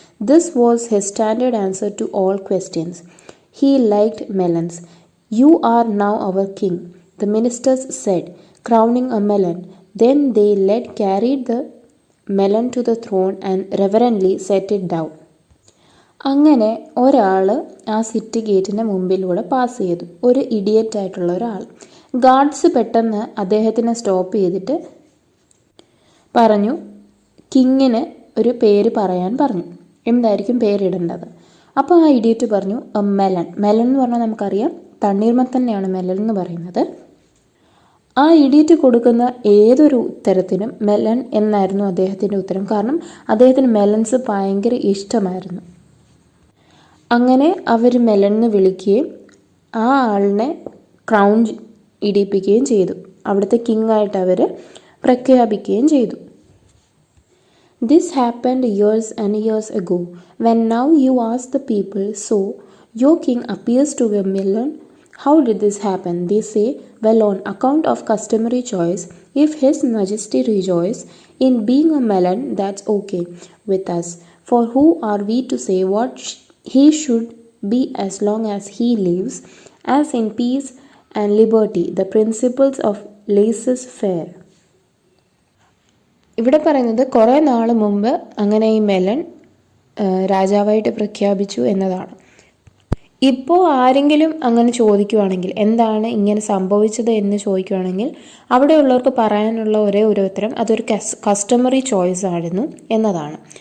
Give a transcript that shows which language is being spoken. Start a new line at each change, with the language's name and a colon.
English: This was his standard answer to all questions. He liked melons. "You are now our king," the ministers said, crowning a melon. Then they carried the melon to the throne and reverently set it down.
Malayalam: അങ്ങനെ ഒരാൾ ആ city ഗേറ്റിൻ്റെ മുമ്പിലൂടെ pass ചെയ്തു, ഒരു idiot ആയിട്ടുള്ള ഒരാൾ. Guards പെട്ടെന്ന് അദ്ദേഹത്തിനെ സ്റ്റോപ്പ് ചെയ്തിട്ട് പറഞ്ഞു, കിങ്ങിന് ഒരു പേര് പറയാൻ പറഞ്ഞു, എന്തായിരിക്കും പേരിടേണ്ടത്. അപ്പോൾ ആ ഇഡിയറ്റ് പറഞ്ഞു, മെലൺ. മെലൺ എന്ന് പറഞ്ഞാൽ നമുക്കറിയാം തണ്ണീർമത്തൻ തന്നെയാണ് മെലൺ എന്ന് പറയുന്നത്. ആ ഇഡിയറ്റ് കൊടുക്കുന്ന ഏതൊരു ഉത്തരത്തിനും മെലൺ എന്നായിരുന്നു അദ്ദേഹത്തിൻ്റെ ഉത്തരം. കാരണം അദ്ദേഹത്തിന് മെലൺസ് ഭയങ്കര ഇഷ്ടമായിരുന്നു. അങ്ങനെ അവർ മെലൺ എന്ന് വിളിക്കുകയും ആ ആളിനെ ക്രൗൺ ഇടിപ്പിക്കുകയും ചെയ്തു. അവിടുത്തെ കിങ്ങായിട്ട് അവർ പ്രഖ്യാപിക്കുകയും ചെയ്തു.
English: This happened years and years ago. When now you ask the people, so your king appears to be a melon. How did this happen? They say, well, on account of customary choice. If His Majesty rejoice in being a melon, that's okay with us. For who are we to say what he should be as long as he lives, as in peace and liberty, the principles of laissez-faire.
Malayalam: ഇവിടെ പറയുന്നത് കുറേ നാൾ മുമ്പ് അങ്ങനെ ഈ melon രാജാവായിട്ട് പ്രഖ്യാപിച്ചു എന്നതാണ്. ഇപ്പോൾ ആരെങ്കിലും അങ്ങനെ ചോദിക്കുവാണെങ്കിൽ, എന്താണ് ഇങ്ങനെ സംഭവിച്ചത് എന്ന് ചോദിക്കുവാണെങ്കിൽ, അവിടെയുള്ളവർക്ക് പറയാനുള്ള ഒരേ ഒരു ഉത്തരം അതൊരു കസ്റ്റമറി ചോയ്സ് ആയിരുന്നു എന്നതാണ്.